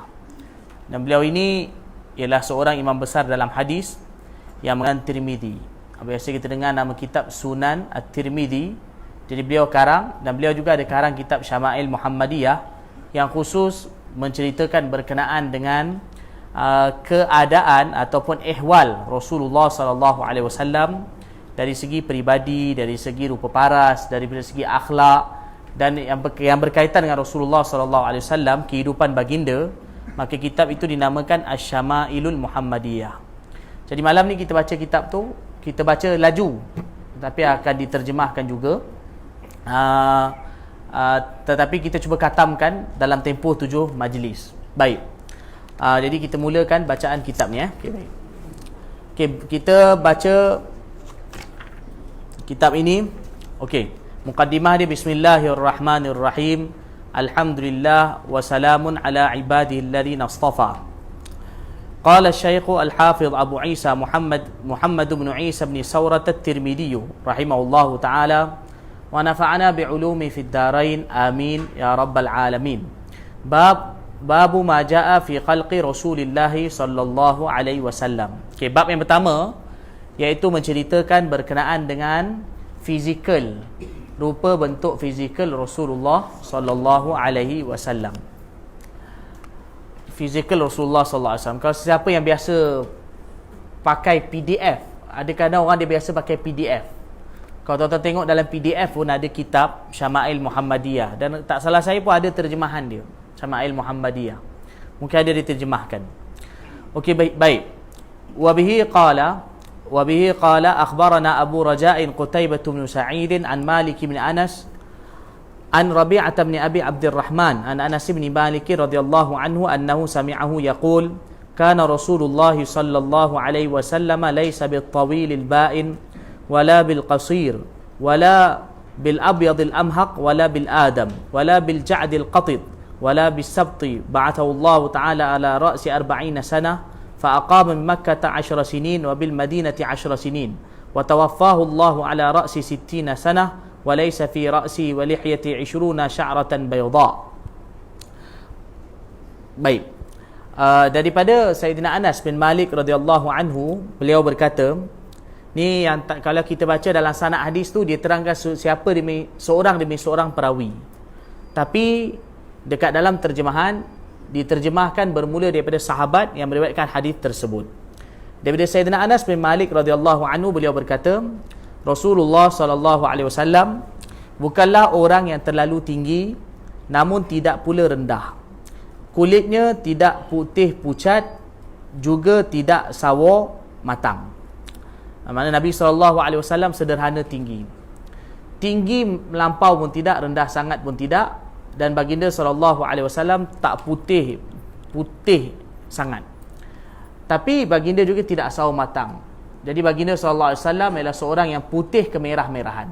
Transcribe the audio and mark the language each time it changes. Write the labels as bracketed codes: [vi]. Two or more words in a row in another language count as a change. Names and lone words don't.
[ms] Dan beliau ini ialah seorang imam besar dalam hadis yang mengenai Tirmidzi. Biasa kita dengar nama kitab Sunan At-Tirmidzi. Jadi beliau karang, dan beliau juga ada karang kitab Syama'il Muhammadiyah yang khusus menceritakan berkenaan dengan keadaan ataupun ihwal Rasulullah [ar] صلى الله عليه وسلم [ms] dari segi peribadi, dari segi rupa paras, dari segi akhlak, dan yang berkaitan dengan Rasulullah [ar] صلى الله عليه وسلم, [ms] kehidupan baginda. Maka kitab itu dinamakan Asy-Syama'ilul Muhammadiyah. Jadi malam ni kita baca kitab tu, kita baca laju tapi akan diterjemahkan juga. Tetapi kita cuba khatamkan dalam tempoh 7 majlis. Baik. Jadi kita mulakan bacaan kitab ni. Okay, baik. Okay, kita baca kitab ini. Okey. Muqaddimah dia, [ar] بسم الله الرحمن الرحيم. الحمد لله وسلام على عباده الذين اصطفى. قال الشيخ الحافظ أبو عيسى محمد بن عيسى بن سورة الترمذي رحمه الله تعالى ونفعنا بعلومه في الدارين آمين يا رب العالمين. باب ما جاء في خلق رسول الله صلى الله عليه وسلم. [ms] Okey, bab yang pertama iaitu menceritakan berkenaan dengan fizikal, rupa bentuk fizikal Rasulullah [ar] صلى الله عليه وسلم. [ms] Fizikal Rasulullah [ar] صلى الله عليه وسلم. [ms] Kalau siapa yang biasa pakai PDF, ada kadang orang dia biasa pakai PDF. Kalau tuan-tuan tengok dalam PDF pun ada kitab Syama'il Muhammadiyah, dan tak salah saya pun ada terjemahan dia, Syama'il Muhammadiyah. Mungkin ada diterjemahkan. Okey, baik. [ar] وبه قال أخبرنا أبو رجاء قتيبة بن سعيد عن مالك بن أنس عن ربيعة بن أبي عبد الرحمن عن أنس بن مالك رضي الله عنه أنه سمعه يقول كان رسول الله صلى الله عليه وسلم ليس بالطويل البائن ولا بالقصير ولا بالأبيض الأمهق ولا بالآدم ولا بالجعد القطط ولا بالسبط بعثه الله تعالى على رأس 40 سنة فأقام من مكة 10 سنين وبالمدينة 10 سنين وتوفاه الله على رأس 60 سنة وليس في رأسي ولحيتي 20 شعرة بيضاء. [ms] Baik. Daripada Sayyidina Anas bin Malik [ar] رضي الله عنه, [ms] beliau berkata, ni yang kalau kita baca dalam sanad hadis tu dia terangkan siapa seorang demi seorang perawi. Tapi dekat dalam terjemahan diterjemahkan bermula daripada sahabat yang meriwayatkan hadis tersebut. Daripada Sayyidina Anas bin Malik [ar] رضي الله عنه, [ms] beliau berkata, Rasulullah [ar] صلى الله عليه وسلم [ms] bukanlah orang yang terlalu tinggi namun tidak pula rendah. Kulitnya tidak putih pucat, juga tidak sawo matang. Maksudnya Nabi [ar] صلى الله عليه وسلم [ms] sederhana tinggi. Tinggi melampau pun tidak, rendah sangat pun tidak. Dan baginda [ar] صلى الله عليه وسلم [ms] tak putih sangat, tapi baginda juga tidak sawo matang. Jadi baginda [ar] صلى الله عليه وسلم [ms] ialah seorang yang putih kemerah-merahan.